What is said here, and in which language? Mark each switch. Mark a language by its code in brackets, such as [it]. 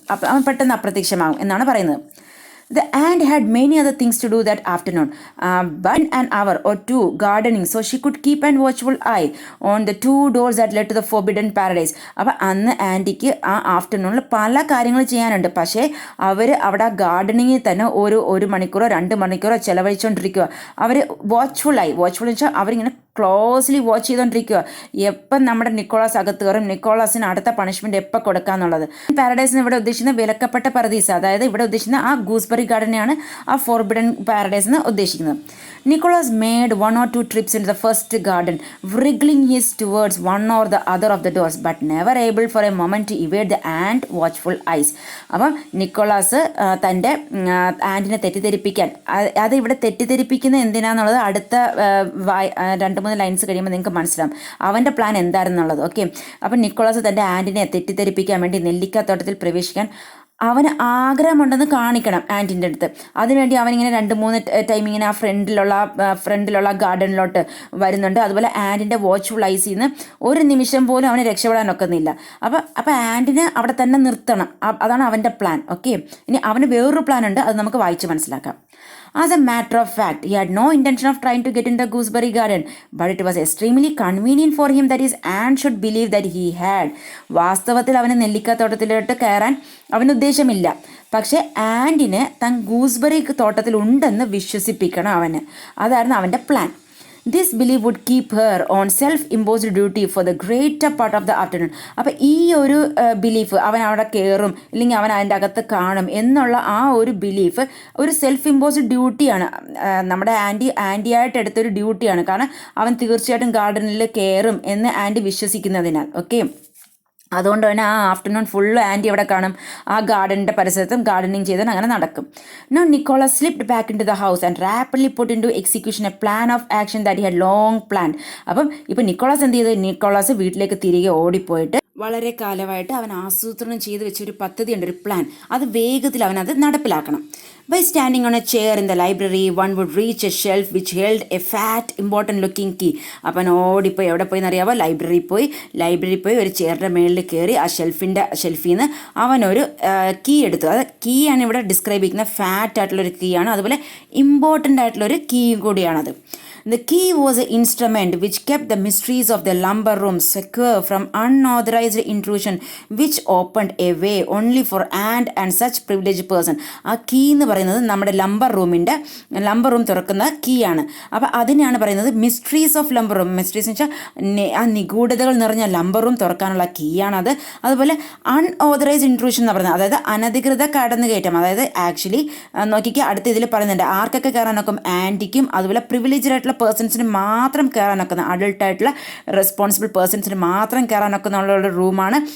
[ml] അപ്പം അവൻ പെട്ടെന്ന് അപ്രത്യക്ഷമാകും എന്നാണ് പറയുന്നത്. [en] The ant had many other things to do that afternoon, but an hour or 2 gardening, so she could keep an watchful eye on the 2 doors that led to the forbidden paradise. [ml] അപ്പോൾ അന്ന് ആൻറ്റിക്ക് ആ ആഫ്റ്റർനൂണിൽ പല കാര്യങ്ങൾ ചെയ്യാനുണ്ട്. പക്ഷേ അവർ അവിടെ ഗാർഡനിങ്ങിൽ തന്നെ ഒരു മണിക്കൂറോ 2 മണിക്കൂറോ ചിലവഴിച്ചുകൊണ്ടിരിക്കുക. അവർ വാച്ച്ഫുൾ എന്ന് വെച്ചാൽ അവരിങ്ങനെ ക്ലോസ്ലി വാച്ച് ചെയ്തുകൊണ്ടിരിക്കുക. എപ്പം നമ്മുടെ നിക്കോളാസ് അകത്ത് കയറും, നിക്കോളാസിന് അടുത്ത പണിഷ്മെൻറ്റ് എപ്പോൾ കൊടുക്കാന്നുള്ളത്. പാരഡൈസിന് ഇവിടെ ഉദ്ദേശിക്കുന്ന വിലക്കപ്പെട്ട പരദീസ, അതായത് ഇവിടെ ഉദ്ദേശിക്കുന്ന ആ ഗൂസ്ബെറി ഗാർഡനെയാണ് ആ ഫോർബിഡൻ പാരഡൈസ് എന്ന് ഉദ്ദേശിക്കുന്നത്. [en] Nicholas made 1 or 2 trips into the first garden, wriggling his towards one or the other of the doors, but never able for a moment to evade the ant watchful eyes. [ml] അപ്പം Nicholas തൻ്റെ ആൻറ്റിനെ തെറ്റിദ്ധരിപ്പിക്കാൻ, അത് ഇവിടെ തെറ്റിദ്ധരിപ്പിക്കുന്നത് എന്തിനാന്നുള്ളത് അടുത്ത 2-3 lines കഴിയുമ്പോൾ നിങ്ങൾക്ക് മനസ്സിലാവും അവൻ്റെ പ്ലാൻ എന്തായിരുന്നുള്ളത്. ഓക്കെ, അപ്പം നിക്കോളാസ് തൻ്റെ ആൻറ്റിനെ തെറ്റിദ്ധരിപ്പിക്കാൻ വേണ്ടി നെല്ലിക്കാത്തോട്ടത്തിൽ പ്രവേശിക്കാൻ അവന് ആഗ്രഹമുണ്ടെന്ന് കാണിക്കണം ആൻറ്റിൻ്റെ അടുത്ത്. അതിനുവേണ്ടി അവനിങ്ങനെ 2-3 ടൈം ഇങ്ങനെ ആ ഫ്രണ്ടിലുള്ള ഗാർഡനിലോട്ട് വരുന്നുണ്ട്. അതുപോലെ ആൻറ്റിൻ്റെ വാച്ച്ഫുൾ ഐസിൽ നിന്ന് ഒരു നിമിഷം പോലും അവന് രക്ഷപ്പെടാൻ ഒക്കുന്നില്ല. അപ്പോൾ ആൻറ്റിനെ അവിടെ തന്നെ നിർത്തണം, അതാണ് അവൻ്റെ പ്ലാൻ. ഓക്കെ, ഇനി അവന് വേറൊരു പ്ലാൻ ഉണ്ട്, അത് നമുക്ക് വായിച്ച് മനസ്സിലാക്കാം. [en] As a matter of fact, he had no intention of trying to get in the gooseberry garden, but it was extremely convenient for him that his aunt should believe that he had. [ml] വാസ്തവത്തിൽ അവന് നെല്ലിക്കാത്തോട്ടത്തിലോട്ട് കയറാൻ അവന് ഉദ്ദേശമില്ല. പക്ഷേ ആൻറ്റിന് താൻ gooseberry തോട്ടത്തിൽ ഉണ്ടെന്ന് വിശ്വസിപ്പിക്കണം അവന്. അതായിരുന്നു അവൻ്റെ plan. [en] This belief would keep her on self-imposed duty for the greater part of the afternoon. [ml] അപ്പോൾ ഈ ഒരു ബിലീഫ്, അവൻ അവിടെ കയറും ഇല്ലെങ്കിൽ അവൻ അതിൻ്റെ അകത്ത് കാണും എന്നുള്ള ആ ഒരു ബിലീഫ് ഒരു സെൽഫ് ഇമ്പോസ്ഡ് ഡ്യൂട്ടിയാണ്, നമ്മുടെ ആൻറ്റിയായിട്ട് എടുത്തൊരു ഡ്യൂട്ടിയാണ്. കാരണം അവൻ തീർച്ചയായിട്ടും ഗാർഡനിൽ കയറും എന്ന് ആൻറ്റി വിശ്വസിക്കുന്നതിനാൽ. ഓക്കെ, അതുകൊണ്ട് തന്നെ ആ ആഫ്റ്റർനൂൺ ഫുള്ള് ആൻറ്റി അവിടെ കാണും, ആ ഗാർഡനിൻ്റെ പരിസരത്തും ഗാർഡനിങ് ചെയ്ത് അങ്ങനെ നടക്കും. [en] Now Nicholas slipped back into the house and rapidly put into execution a plan of action that he had long planned. [ml] അപ്പം ഇപ്പം നിക്കോളാസ് എന്ത് ചെയ്ത്, നിക്കോളാസ് വീട്ടിലേക്ക് തിരികെ ഓടിപ്പോയിട്ട് വളരെ കാലമായിട്ട് അവൻ ആസൂത്രണം ചെയ്ത് വെച്ചൊരു പദ്ധതിയുണ്ട്, ഒരു പ്ലാൻ. അത് വേഗത്തിൽ അവനത് നടപ്പിലാക്കണം. [en] By standing on a chair in the library, one would reach a shelf which held a fat, important looking key. [ml] അപ്പം ഓടിപ്പോയി എവിടെ പോയി എന്നറിയാമോ, ലൈബ്രറി പോയി ഒരു ചെയറിൻ്റെ മേളിൽ കയറി ആ ഷെൽഫിൽ നിന്ന് അവനൊരു കീ എടുത്തു. അത് കീ ആണ് ഇവിടെ ഡിസ്ക്രൈബ് ചെയ്യുന്ന ഫാറ്റ് ആയിട്ടുള്ളൊരു കീ ആണ്, അതുപോലെ ഇമ്പോർട്ടൻ്റ് ആയിട്ടുള്ളൊരു കീ കൂടിയാണത്. [en] The key was an instrument which kept the mysteries of the lumber room secure from unauthorized intrusion, which opened a way only for ant and such privileged person. [ml] ആ key എന്ന് പറയുന്നത് നമ്മുടെ lumbar room തുറക്കുന്ന key ആണ്. അപ്പോൾ അതിനെയാണ് പറയുന്നത് [en] Mysteries of lumber room. [ml] Mysteries എന്ന് വെച്ചാൽ ആ നിഗൂഢതകൾ നിറഞ്ഞ ലംബർ റൂം തുറക്കാനുള്ള കീ ആണത്. അതുപോലെ അൺഓതറൈസ്ഡ് ഇൻട്രൂഷൻ എന്ന് പറയുന്നത്, അതായത് അനധികൃത കടന്നുകയറ്റം. അതായത് ആക്ച്വലി നോക്കിക്കുക, അടുത്ത ഇതിൽ പറയുന്നുണ്ട് ആർക്കൊക്കെ കയറാൻ നോക്കും, ആൻറ്റിക്കും അതുപോലെ പ്രിവിലേജ്ഡ് ആയിട്ടുള്ള പേഴ്സൺസിന് മാത്രം കയറാനൊക്കുന്ന, അഡൾട്ടായിട്ടുള്ള റെസ്പോൺസിബിൾ പേഴ്സൺസിന് മാത്രം കയറാനൊക്കുന്ന റൂമാണ്.